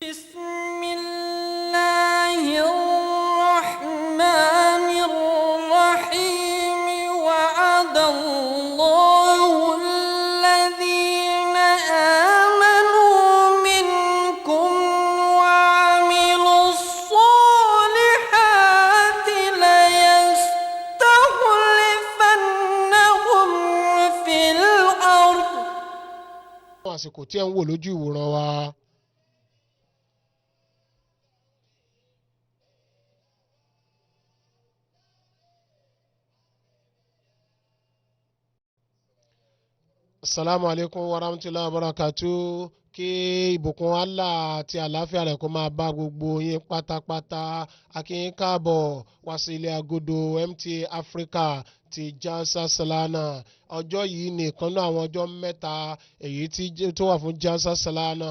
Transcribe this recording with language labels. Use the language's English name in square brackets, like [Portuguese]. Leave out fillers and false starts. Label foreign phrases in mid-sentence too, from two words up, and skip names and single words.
[Arabic] بسم الله الرحمن الرحيم وعد الله الذين آمنوا منكم وعملوا الصالحات ليستخلفنهم في الأرض. [Yoruba] àsìkò tí ẹ ń wò lójú ìwòran wa. [Arabic] السلام عليكم ورحمة الله وبركاته. [Yoruba] Kí ìbùkún Allah àti àlàáfíà rẹ̀ kó máa bá gbogbo yín pátápátá. A kí yín káàbọ̀ wá sí ilé agodo MTA Africa ti Jalsa Salana. Ọjọ́ yìí ni ìkan náà àwọn ọjọ́ mẹ́ta èyí tó wà fún Jalsa Salana.